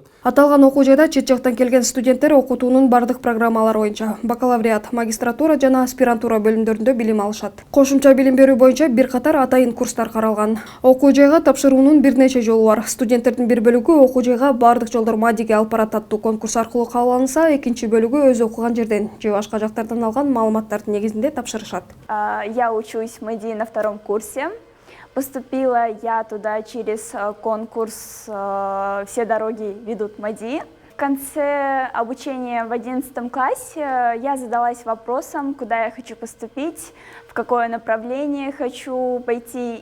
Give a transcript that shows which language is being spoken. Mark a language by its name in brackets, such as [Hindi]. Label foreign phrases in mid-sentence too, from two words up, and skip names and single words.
[Kyrgyz] Аталган окуу жайда чет жактан келген студенттер окутуунун бардык программалары боюнча бакалавриат, магистратура жана аспирантура бөлүмдөрүндө билим алышат. Кошумча билим берүү боюнча бир катар атайын курстар каралган. Окуу жайга тапшыруунун бир нече жолу бар. Студенттердин бир бөлүгү окуу жайга бардык жолдор Мадиге алып барат аттуу конкурс аркылуу кабыл алынса, экинчи бөлүгү өзү окуган жерден же башка жактардан алган маалыматтардын негизинде тапшырышат. [Russian] Я учусь в МАДИ на 2-м курсе. Поступила я туда через конкурс «Все дороги ведут в МАДИ». В конце обучения в 11 классе я задалась вопросом, куда я хочу поступить, в какое направление хочу пойти.